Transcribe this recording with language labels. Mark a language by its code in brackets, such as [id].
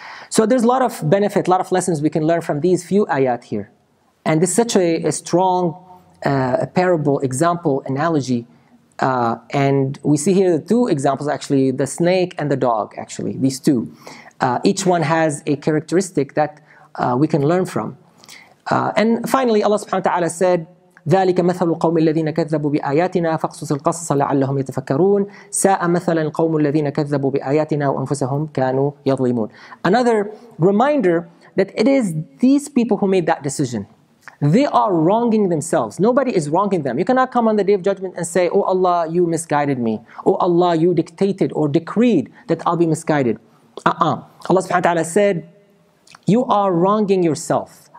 [en] So there's a lot of benefit, a lot of lessons we can learn from these few ayat here. And this is such a strong parable, example, analogy. And we see here the two examples actually, the snake and the dog actually, these two. Each one has a characteristic that we can learn from. And finally Allah subhanahu wa ta'ala said, [ar] ذلك مثل القوم الذين كذبوا بآياتنا فاقصص القصص لعلهم يتفكرون ساء مثلا القوم الذين كذبوا بآياتنا وأنفسهم كانوا يظلمون. [en] Another reminder that it is these people who made that decision. They are wronging themselves. Nobody is wronging them. You cannot come on the Day of Judgment and say, oh Allah, you misguided me. Oh Allah, you dictated or decreed that I'll be misguided. Allah subhanahu wa ta'ala said, you are wronging yourself.